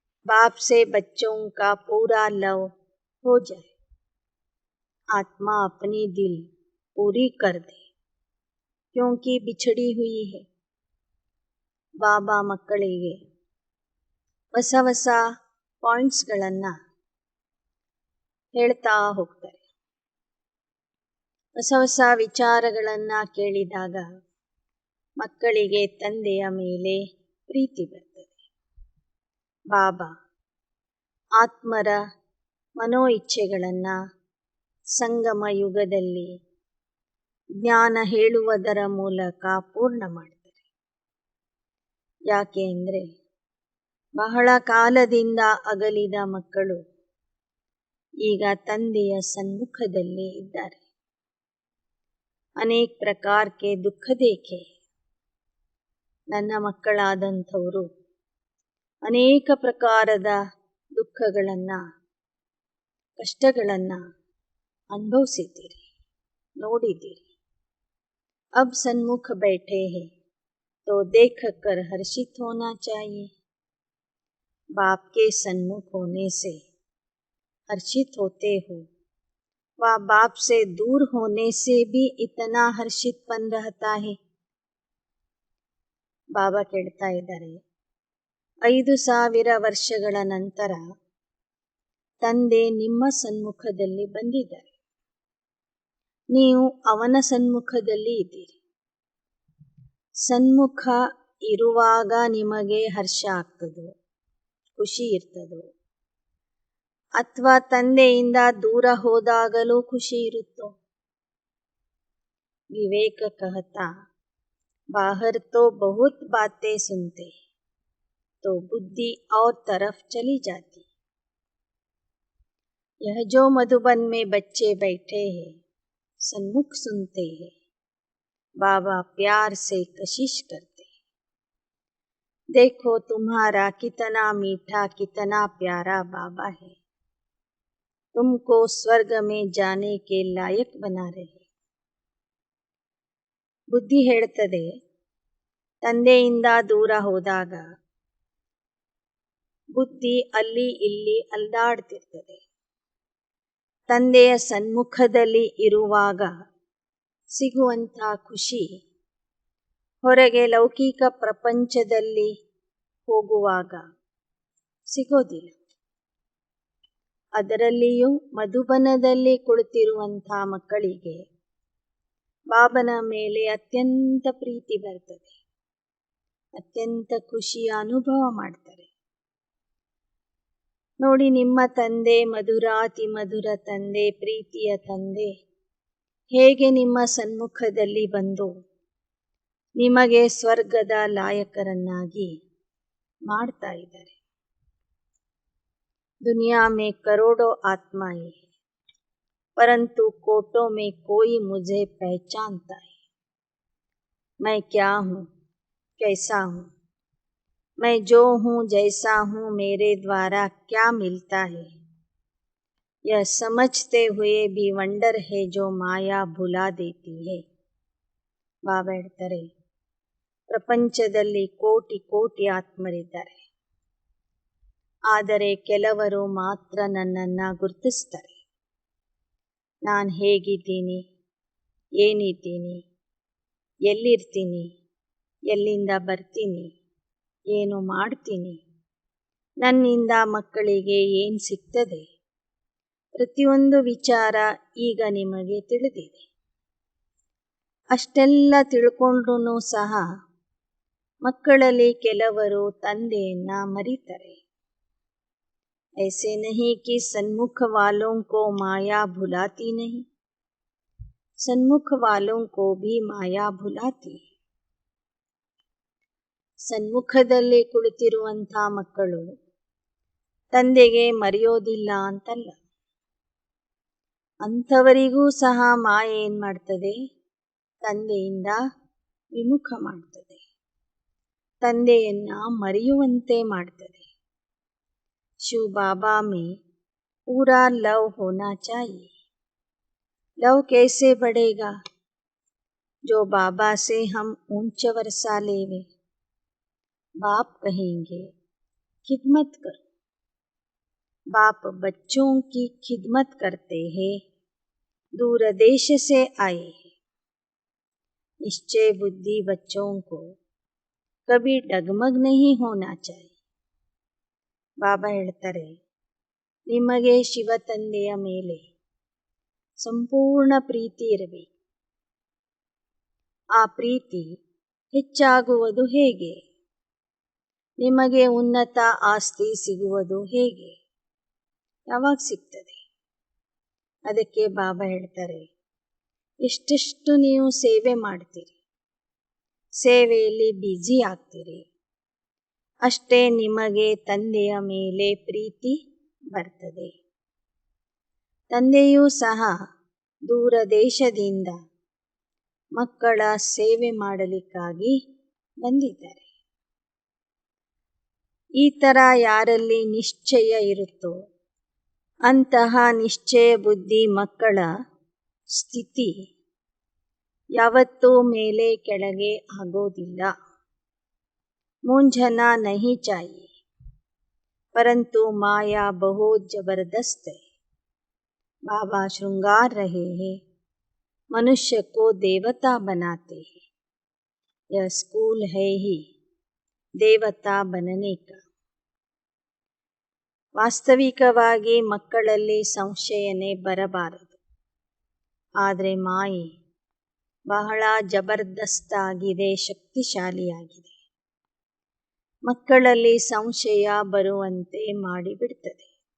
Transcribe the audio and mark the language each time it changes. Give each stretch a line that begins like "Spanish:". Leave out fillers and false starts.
Hindi: बाप से बच्चों का पूरा लव हो जाए, आत्मा अपनी दिल पूरी कर दे क्योंकि बिछड़ी हुई है.
Kannada: ಬಾಬಾ ಮಕ್ಕಳಿಗೆ ಹೊಸ ಹೊಸ ಪಾಯಿಂಟ್ಸ್ಗಳನ್ನು ಹೇಳ್ತಾ ಹೋಗ್ತಾರೆ. ಹೊಸ ಹೊಸ ವಿಚಾರಗಳನ್ನು ಕೇಳಿದಾಗ ಮಕ್ಕಳಿಗೆ ತಂದೆಯ ಮೇಲೆ ಪ್ರೀತಿ ಬರ್ತದೆ. ಬಾಬಾ ಆತ್ಮರ ಮನೋ ಇಚ್ಛೆಗಳನ್ನು ಸಂಗಮ ಯುಗದಲ್ಲಿ ಜ್ಞಾನ ಹೇಳುವುದರ ಮೂಲಕ ಪೂರ್ಣ ಮಾಡ್ತಾರೆ. ಯಾಕೆ ಅಂದರೆ ಬಹಳ ಕಾಲದಿಂದ ಅಗಲಿದ ಮಕ್ಕಳು ಈಗ ತಂದೆಯ ಸನ್ಮುಖದಲ್ಲಿ ಇದ್ದಾರೆ. ಅನೇಕ ಪ್ರಕಾರಕ್ಕೆ ದುಃಖ ದೇಖೆ. ನನ್ನ ಮಕ್ಕಳಾದಂಥವರು ಅನೇಕ ಪ್ರಕಾರದ ದುಃಖಗಳನ್ನು, ಕಷ್ಟಗಳನ್ನು ಅನುಭವಿಸಿದ್ದೀರಿ, ನೋಡಿದ್ದೀರಿ.
Hindi: अब सन्मुख बैठे हैं तो देख कर हर्षित होना चाहिए. बाप के सन्मुख होने से हर्षित होते हो, वह बाप से दूर होने से भी इतना हर्षितपन रहता है.
Kannada: ಬಾಬಾ ಕೇಳ್ತಾ ಇದ್ದಾರೆ, 5000 ವರ್ಷಗಳ ನಂತರ ತಂದೆ ನಿಮ್ಮ ಸನ್ಮುಖದಲ್ಲಿ ಬಂದಿದ್ದಾರೆ. ನೀವು ಅವನ ಸನ್ಮುಖದಲ್ಲಿ ಇದ್ದೀರಿ. ಸನ್ಮುಖ ಇರುವಾಗ ನಿಮಗೆ ಹರ್ಷ ಆಗ್ತದೋ, ಖುಷಿ ಇರ್ತದೋ, ಅಥವಾ ತಂದೆಯಿಂದ ದೂರ ಹೋದಾಗಲೂ ಖುಷಿ ಇರುತ್ತೋ?
Hindi: ವಿವೇಕ कहता, बाहर तो बहुत बातें सुनते तो बुद्धि और तरफ चली जाती. यह जो मधुबन में बच्चे बैठे हैं, सन्मुख सुनते हैं, बाबा प्यार से कशिश करते हैं. देखो तुम्हारा कितना मीठा, कितना प्यारा बाबा है, तुमको स्वर्ग में जाने के लायक बना रहे.
Kannada: ಬುದ್ಧಿ ಹೇಳ್ತದೆ, ತಂದೆಯಿಂದ ದೂರ ಹೋದಾಗ ಬುದ್ಧಿ ಅಲ್ಲಿ ಇಲ್ಲಿ ಅಲ್ದಾಡ್ತಿರ್ತದೆ. ತಂದೆಯ ಸನ್ಮುಖದಲ್ಲಿ ಇರುವಾಗ ಸಿಗುವಂಥ ಖುಷಿ ಹೊರಗೆ ಲೌಕಿಕ ಪ್ರಪಂಚದಲ್ಲಿ ಹೋಗುವಾಗ ಸಿಗೋದಿಲ್ಲ. ಅದರಲ್ಲಿಯೂ ಮಧುಬನದಲ್ಲಿ ಕುಳಿತಿರುವಂಥ ಮಕ್ಕಳಿಗೆ ಬಾಬನ ಮೇಲೆ ಅತ್ಯಂತ ಪ್ರೀತಿ ಬರ್ತದೆ, ಅತ್ಯಂತ ಖುಷಿಯ ಅನುಭವ ಮಾಡ್ತಾರೆ. ನೋಡಿ, ನಿಮ್ಮ ತಂದೆ ಮಧುರಾತಿ ಮಧುರ ತಂದೆ, ಪ್ರೀತಿಯ ತಂದೆ ಹೇಗೆ ನಿಮ್ಮ ಸನ್ಮುಖದಲ್ಲಿ ಬಂದು ನಿಮಗೆ ಸ್ವರ್ಗದ ಲಾಯಕರನ್ನಾಗಿ ಮಾಡ್ತಾ ಇದ್ದಾರೆ.
Hindi: दुनिया में करोड़ों आत्माएं हैं, परंतु कोटों में कोई मुझे पहचानता है. मैं क्या हूँ, कैसा हूँ, मैं जो हूँ जैसा हूँ, मेरे द्वारा क्या मिलता है, यह समझते हुए भी वंडर है जो माया भुला देती है.
Kannada: ಬಾಬಾ ಹೇಳ್ತಾರೆ, ಪ್ರಪಂಚದಲ್ಲಿ ಕೋಟಿ ಕೋಟಿ ಆತ್ಮರಿದ್ದಾರೆ, ಆದರೆ ಕೆಲವರು ಮಾತ್ರ ನನ್ನನ್ನು ಗುರುತಿಸ್ತಾರೆ. ನಾನು ಹೇಗಿದ್ದೀನಿ, ಏನಿದ್ದೀನಿ, ಎಲ್ಲಿರ್ತೀನಿ, ಎಲ್ಲಿಂದ ಬರ್ತೀನಿ, ಏನು ಮಾಡ್ತೀನಿ, ನನ್ನಿಂದ ಮಕ್ಕಳಿಗೆ ಏನು ಸಿಗ್ತದೆ, ಪ್ರತಿಯೊಂದು ವಿಚಾರ ಈಗ ನಿಮಗೆ ತಿಳಿದಿದೆ. ಅಷ್ಟೆಲ್ಲ ತಿಳ್ಕೊಂಡ್ರೂ ಸಹ ಮಕ್ಕಳಲ್ಲಿ ಕೆಲವರು ತಂದೆಯನ್ನು ಮರೀತಾರೆ.
Hindi: ऐसे नहीं कि सन्मुख वालों को माया भुलाती नहीं, सन्मुख वालों को भी माया भुलाती है.
Kannada: ಸನ್ಮುಖದಲ್ಲಿ ಕುಳಿತಿರುವಂಥ ಮಕ್ಕಳು ತಂದೆಗೆ ಮರೆಯೋದಿಲ್ಲ ಅಂತಲ್ಲ, ಅಂಥವರಿಗೂ ಸಹ ಮಾಯೆ ಏನು ಮಾಡ್ತದೆ, ತಂದೆಯಿಂದ ವಿಮುಖ ಮಾಡ್ತದೆ, ತಂದೆಯನ್ನು ಮರೆಯುವಂತೆ ಮಾಡ್ತದೆ.
Hindi: शिव बाबा में पूरा लव होना चाहिए. लव कैसे बढ़ेगा? जो बाबा से हम ऊंच वर्षा लेवे. बाप कहेंगे खिदमत करो. बाप बच्चों की खिदमत करते हैं, दूर देश से आए हैं. निश्चय बुद्धि बच्चों को कभी डगमग नहीं होना चाहिए.
Kannada: ಬಾಬಾ ಹೇಳ್ತಾರೆ, ನಿಮಗೆ ಶಿವ ತಂದೆಯ ಮೇಲೆ ಸಂಪೂರ್ಣ ಪ್ರೀತಿ ಇರಬೇಕು. ಆ ಪ್ರೀತಿ ಹೆಚ್ಚಾಗುವುದು ಹೇಗೆ? ನಿಮಗೆ ಉನ್ನತ ಆಸ್ತಿ ಸಿಗುವುದು ಹೇಗೆ? ಯಾವಾಗ ಸಿಗ್ತದೆ? ಅದಕ್ಕೆ ಬಾಬಾ ಹೇಳ್ತಾರೆ, ಎಷ್ಟೆಷ್ಟು ನೀವು ಸೇವೆ ಮಾಡ್ತೀರಿ, ಸೇವೆಯಲ್ಲಿ ಬ್ಯುಸಿ ಆಗ್ತೀರಿ, ಅಷ್ಟೇ ನಿಮಗೆ ತಂದೆಯ ಮೇಲೆ ಪ್ರೀತಿ ಬರ್ತದೆ. ತಂದೆಯೂ ಸಹ ದೂರ ದೇಶದಿಂದ ಮಕ್ಕಳ ಸೇವೆ ಮಾಡಲಿಕ್ಕಾಗಿ ಬಂದಿದ್ದಾರೆ. ಈ ಥರ ಯಾರಲ್ಲಿ ನಿಶ್ಚಯ ಇರುತ್ತೋ ಅಂತಹ ನಿಶ್ಚಯ ಬುದ್ಧಿ ಮಕ್ಕಳ ಸ್ಥಿತಿ ಯಾವತ್ತೂ ಮೇಲೆ ಕೆಳಗೆ ಆಗೋದಿಲ್ಲ.
Hindi: ಮೂಂझना नहीं चाहिए, परंतु माया बहुत जबरदस्त है. बाबा श्रृंगार रहे हैं, मनुष्य को देवता बनाते हैं. यह स्कूल है ही देवता बनने का.
Kannada: ವಾಸ್ತವಿಕವಾಗಿ ಮಕ್ಕಳಲ್ಲಿ ಸಂಶಯನೇ ಬರಬಾರದು. ಆದರೆ ಮಾಯೆ ಬಹಳ ಜಬರ್ದಸ್ತಾಗಿದೆ, ಶಕ್ತಿಶಾಲಿಯಾಗಿದೆ. ಮಕ್ಕಳಲ್ಲಿ ಸಂಶಯ ಬರುವಂತೆ ಮಾಡಿಬಿಡ್ತದೆ.